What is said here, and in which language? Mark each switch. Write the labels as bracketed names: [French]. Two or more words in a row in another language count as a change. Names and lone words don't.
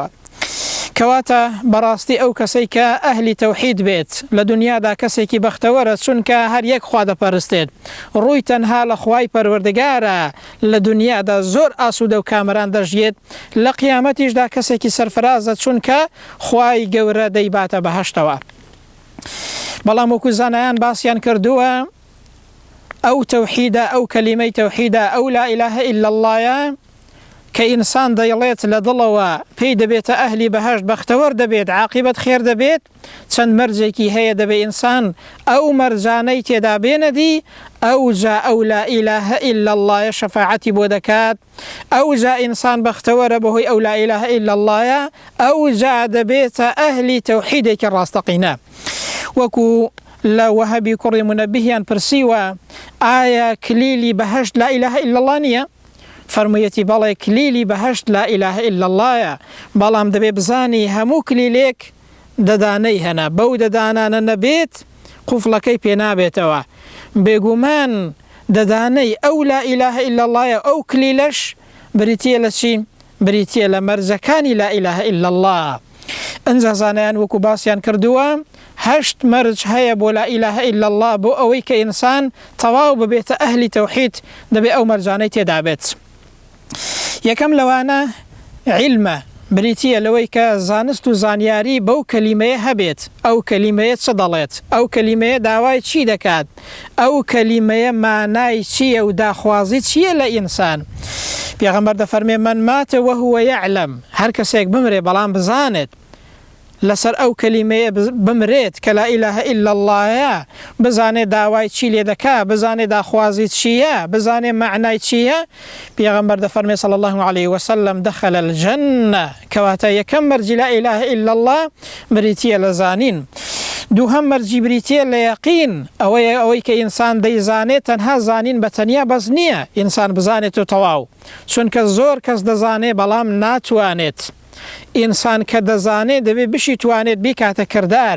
[Central Kurdish] کەواتە بەڕاستی ئەو کەسەی کە ئەهلی تەوحید بێت لە دنیادا کەسێکی بەختەوەرە چونکە هەر یەک خوا دەپەرستێت ڕووی تەنها لە خوای پەروەردگارە لە دنیادا زۆر ئاسوودە و کامەران دەژیێت لە قیامەتیشدا کەسێکی سەرفرازە چونکە خوای گەورە دەیباتە بەهەشتەوە. بەڵام وەکو زانایان باسییان کردووە ئەو تەوحیدە ئەو کەلیمەی تەوحیدە ئەو [Arabic] لا إله إلا اللهە [Central Kurdish] کە ئینسان دەیڵێت لە دڵەوە پێی دەبێتە ئەهلی بەهەشت بەختەوەر دەبێت عاقبەت خێر دەبێت چەند مەرجێکی هەیە دەبێ ئینسان ئەو مەرجانەی تێدا بێنەدی ئەو جا ئەو [Arabic] لا إله إلا الله [Central Kurdish] شەفاعەتی بۆ دەکات ئەو جا ئینسان بەختەوەرە بەهۆی ئەو [Arabic] لا إله إلا اللهە [Central Kurdish] ئەو جا دەبێتە ئەهلی تەوحیدێکی ڕاستەقینە. وەکو لە وەهەبی کوڕی منەبیهیان پرسیوە ئایا کلیلی بەهەشت [Arabic] لا إله إلا الله [Central Kurdish] نییە؟ فەرموویەتی بەڵێ کلیلی بەهەشت [Arabic] لا إله إلا اللهە [Central Kurdish] بەڵام دەبێ بزانی هەموو کلیلێک دەدانەی هەنا بەو دەدانانە نەبێت قوفڵەکەی پێ نابێتەوە بێگومان دەدانەی ئەو [Arabic] لا إله إلا اللهە [Central Kurdish] ئەو کلیلەش بریتیە لە چی؟ بریتیە لە مەرجەکانی [Arabic] لا إله إلا الله. [Central Kurdish] ئەنجا زانایان وەکو باسییان کردووە هەشت مەرج هەیە بۆ [Arabic] لا إله إلا الله [Central Kurdish] بۆ ئەوەی کە ئینسان تەواو ببێتە ئەهلی تەوحید دەبێ ئەو مەرجانەی تێدا بێت. یەکەم لەوانە علمە بریتیە لەوەی کە زانست و زانیاری بەو کەلیمەیە هەبێت ئەو کەلیمەیە چ دەڵێت ئەو کەلیمەیە داوای چی دەکات ئەو کەلیمەیە مانای چییە و داخوازی چییە لە ئینسان. پێغەمبەر دەفەرمێ [Arabic] من مات وهو يعلم [Central Kurdish] هەر کەسێک بمرێ بەڵام بزانێت لەسەر ئەو کەلیمەیە بمرێت کە [Arabic] لا ئیلاهە ئیلا اللهە، [Central Kurdish] بزانێت داوای چی لێ دەکا، بزانێت داخوازی چییە، بزانێت معنای چییە، پێغەمبەر دەفەرمێ [Arabic] صلی الله عليه وسلم دخل الجنة، [Central Kurdish] کەواتە یەکەم مەرجی [Arabic] لا ئیلاهە ئیلا الله [Central Kurdish] بریتیە لە زانین. دووهەم مەرجی بریتیە لە یەقین، ئەوەی کە ئینسان دەیزانێت تەنها زانین بە تەنیا بەس نییە، ئینسان بزانێت و تەواو، چونکە زۆر کەس دەزانێت بەڵام ناتوانێت. ئینسان کە دەزانێت دەبێت بشی توانێت بیکاتە کردار.